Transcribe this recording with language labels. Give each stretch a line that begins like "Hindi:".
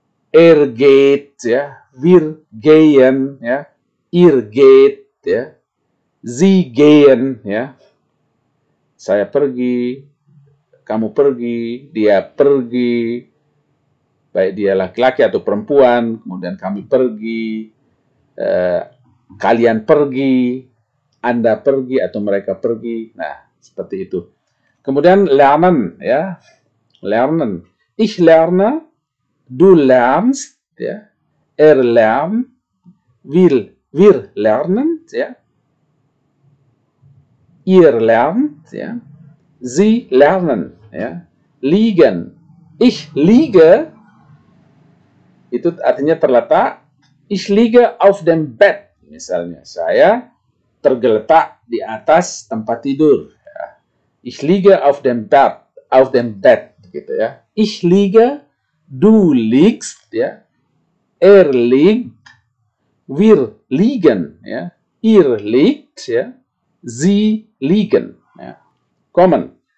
German: Er geht ya, wir gehen ya, ihr geht ya. Sie gehen ya.
Indonesian: Saya pergi, kamu pergi, dia pergi, baik dia laki-laki atau perempuan, kemudian kami pergi, kalian pergi, Anda pergi atau mereka pergi. Nah, seperti itu. Kemudian lernen ya. Lernen.
German: Ich lerne, du lernst ya. Er lernt, wir lernen ya. Ihr lernt ya. Sie lernen ya. Liegen. Ich liege
Indonesian: itu artinya terletak.
German: Ich liege auf dem Bett.
Indonesian: Misalnya saya tergeletak di atas tempat tidur. Ya.
German: Ich liege auf dem Bett,
Indonesian: gitu ya.
German: Ich liege, du liegst, ya. Er liegt, wir liegen, ya. Ihr liegt, ya. Sie liegen, ya. Kommen.